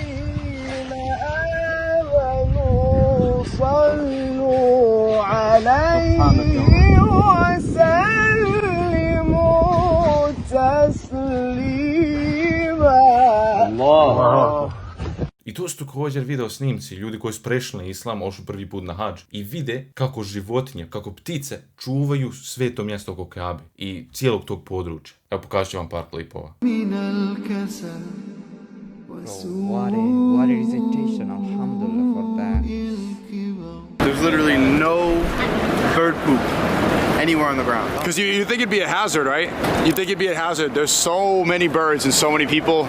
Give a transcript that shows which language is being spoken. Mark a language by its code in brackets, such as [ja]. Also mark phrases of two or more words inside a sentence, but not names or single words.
[ar] صلوا عليه وسلموا تسليما الله. [bs] I to su također video snimci ljudi koji su prešli na islam, ošli prvi put na hadž i vide kako životinje, kako ptice čuvaju sveto mjesto oko Kabe i cijelog tog područja. Evo pokažat ću vam par klipova. [en] What a recitation, alhamdulillah for that. There's literally no bird poop anywhere on the ground. Because you think it'd be a hazard, right? You think it'd be a hazard. There's so many birds and so many people.